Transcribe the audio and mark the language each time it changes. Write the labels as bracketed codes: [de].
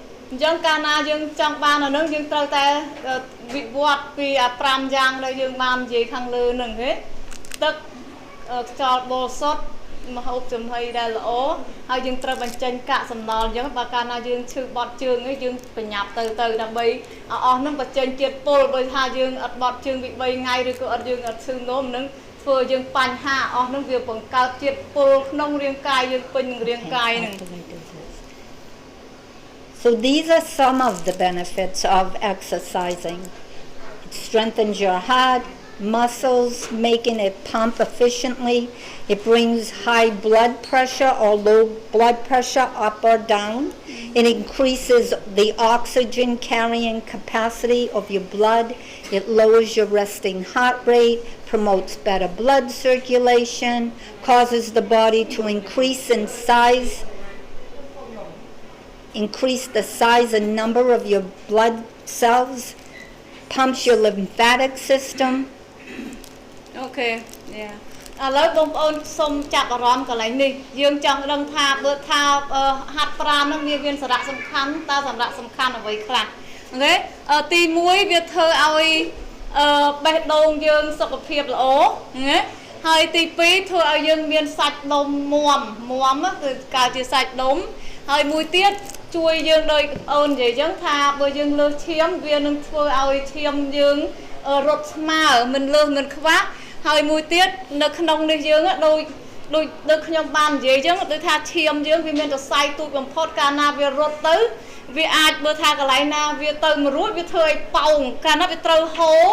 [km] អញ្ចឹងកាលណាយើងចង់បានអានឹងយើងត្រូវតែវិវត្តពី5យ៉ាងដែលយើងបាននិយាយខាងលើហ្នឹងហ៎ទឹកខ្យល់បរិសុទ្ធម្ហូបចំណីដែលល្អហើយយើងត្រូវបញ្ចេញកាកសំណល់អញ្ចឹងបើកាលណាយើងឈឺបត់ជើងឯងយើងបញ្ញាប់ទៅដើម្បីអស់ហ្នឹងបញ្ចេញជាតិពុលបើថាយើងអត់បត់ជើងពី3ថ្ងៃឬក៏យើងអត់ឈឺនោមនឹងធ្វើយើងបញ្ហាអស់ហ្នឹងវាបង្កើតជាតិពុលក្នុងរាងកាយយើងពេញនឹងរាងកាយហ្នឹង [en] So these are some of the benefits of exercising. It strengthens your heart, muscles, making it pump efficiently. It brings high blood pressure or low blood pressure up or down. It increases the oxygen carrying capacity of your blood. It lowers your resting heart rate, promotes better blood circulation, causes the body to increase in size. Increase the size and number of your blood cells, pumps your lymphatic system. Okay, yeah. [km] ឥឡូវបងប្អូនសូមចាប់អារម្មណ៍កន្លែងនេះយើងចង់ដឹងថាបើថាហាត់ប្រាណហ្នឹងវាមានសារៈសំខាន់តើសារៈសំខាន់អ្វីខ្លះអូខេទី1វាធ្វើឲ្យ បេះដូងយើងសុខភាពល្អណាហើយទី2ធ្វើឲ្យយើងមានសាច់ដុំមាំគឺកើតជាសាច់ដុំហើយមួយទៀតជួយយើងដោយអូននិយាយចឹងថាបើយើងលើសឈាមវានឹងធ្វើឲ្យឈាមយើងរត់ស្មើមិនលើសមិនខ្វះហើយមួយទៀតនៅក្នុងនេះយើងដូចខ្ញុំបាននិយាយចឹងដូចថាឈាមយើងវាមានសរសៃទូចបំផុតកាលណាវារត់ទៅវាអាចបើថាកន្លែងណាវាទៅមិនរួចវាធ្វើឲ្យប៉ោងកាលណាវាត្រូវហូ